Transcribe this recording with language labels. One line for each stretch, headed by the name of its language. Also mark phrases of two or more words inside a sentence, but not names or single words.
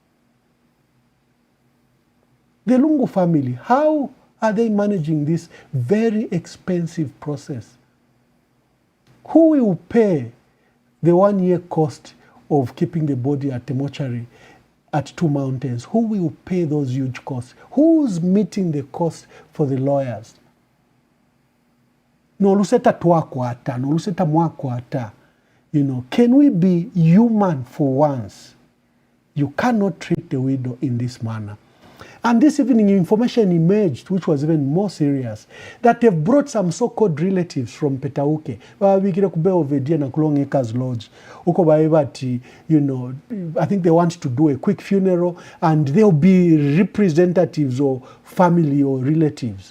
English: The Lungu family, how are they managing this very expensive process? Who will pay the 1 year cost of keeping the body at the mortuary at Two Mountains? Who will pay those huge costs? Who's meeting the cost for the lawyers?
Bemba: No luseta tuakwata, no luseta mwakwata.
English: You know, can we be human for once? You cannot treat the widow in this manner. And this evening, information emerged, which was even more serious, that they've brought some so-called relatives from Petauke. You know, I think they want to do a quick funeral, and they'll be representatives or family or relatives.